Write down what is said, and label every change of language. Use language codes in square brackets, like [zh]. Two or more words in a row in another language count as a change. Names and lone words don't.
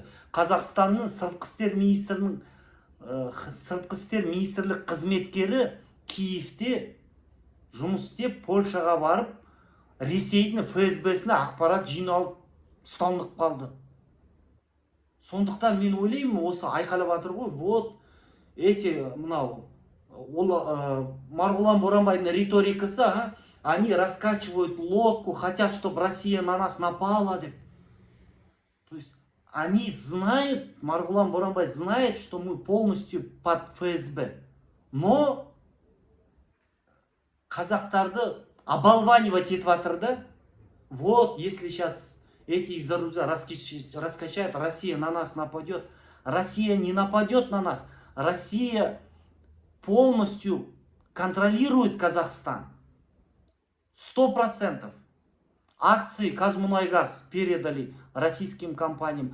[kk] Қазақстанның сыртқы істер министрлік қызметкері Киевте жұмыс істеп, Польшаға барып, Ресейдің ФСБ-сіне ақпарат жиналып ұсталынып қалды. Сондықтан мен ойлаймын, осы айқайлап жатыр ғой, вот Марғұлан Боранбайдың риторикасы, [ru] они раскачивают лодку, хотят, чтобы Россия на нас напала деп. То есть они знают, Марғұлан Боранбай знает, что мы полностью под ФСБ. [kk] Но қазақтарды оболванивать етіп жатыр да. [ru] Вот, если сейчас эти из-за рубежа раскачают, Россия на нас нападет. Россия не нападет на нас. Россия полностью контролирует Казахстан. 100%. Акции Казмунайгаз передали российским компаниям.